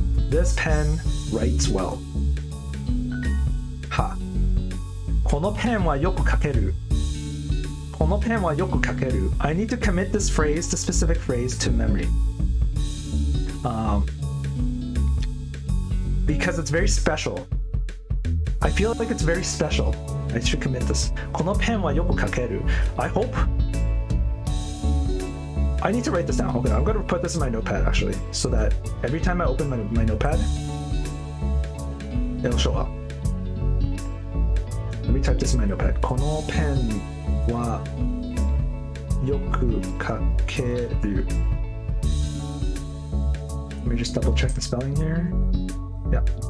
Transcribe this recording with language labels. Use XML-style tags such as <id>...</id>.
<en>This pen writes well.</en> <ja>はこのペンはよく書けるこのペンはよく書ける</ja> <en>I need to commit this phrase, the specific phrase, to memory. Because it's very special. I feel like it's very special. I should commit this.</en> <ja>このペンはよく書ける</ja> <en>I hope. I need to write this down. Okay, I'm going to put this in my notepad actually, so that every time I open my notepad, it'll show up. Let me type this in my notepad.</en> <ja>このペンはよく書ける</ja> <en>Let me just double check the spelling here. Yeah.</en>